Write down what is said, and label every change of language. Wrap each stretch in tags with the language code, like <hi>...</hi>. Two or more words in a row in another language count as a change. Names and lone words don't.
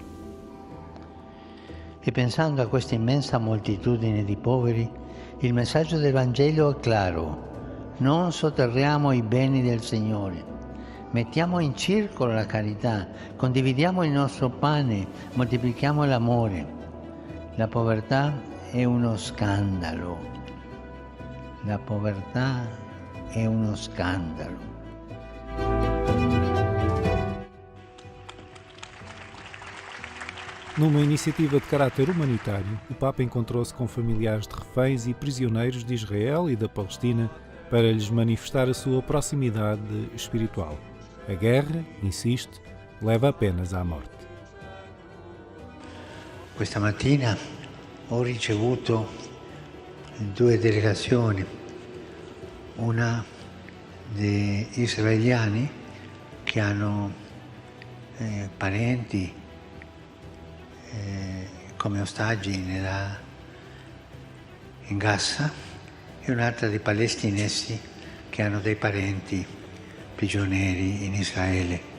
<it>E pensando a questa immensa moltitudine di poveri, il messaggio del Vangelo è chiaro: non sotterriamo i beni del Signore, mettiamo in circolo la carità, condividiamo il nostro pane, moltiplichiamo l'amore. La povertà è uno scandalo. La povertà è uno scandalo.</it> <pt>Numa iniciativa de caráter humanitário, o Papa encontrou-se com familiares de reféns e prisioneiros de Israel e da Palestina para lhes manifestar a sua proximidade espiritual. A guerra, insiste, leva apenas à morte.</pt> <it>Questa mattina ho ricevuto due delegazioni, una di israeliani che hanno parenti come ostaggi in Gaza e un'altra di palestinesi che hanno dei parenti prigionieri in Israele.</it>